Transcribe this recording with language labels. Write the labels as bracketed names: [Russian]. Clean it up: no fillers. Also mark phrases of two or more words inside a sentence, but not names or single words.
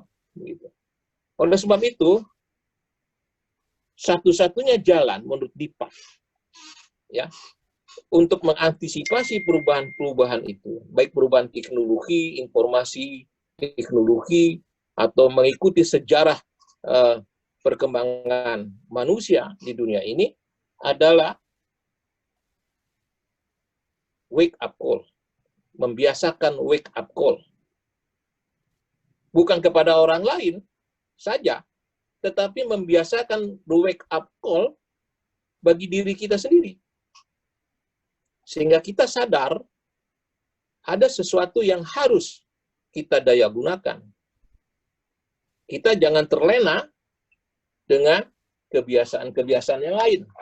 [Indonesian] Oleh sebab itu, satu-satunya jalan menurut Dipak, ya, untuk mengantisipasi perubahan-perubahan itu, baik perubahan teknologi, informasi, teknologi, atau mengikuti sejarah perkembangan manusia di dunia ini, adalah [English] wake up call, [Indonesian] membiasakan [English] wake up call. [Indonesian] Bukan kepada orang lain saja, tetapi membiasakan [English] wake up call [Indonesian] bagi diri kita sendiri. Sehingga kita sadar ada sesuatu yang harus kita daya gunakan. Kita jangan terlena dengan kebiasaan-kebiasaan yang lain.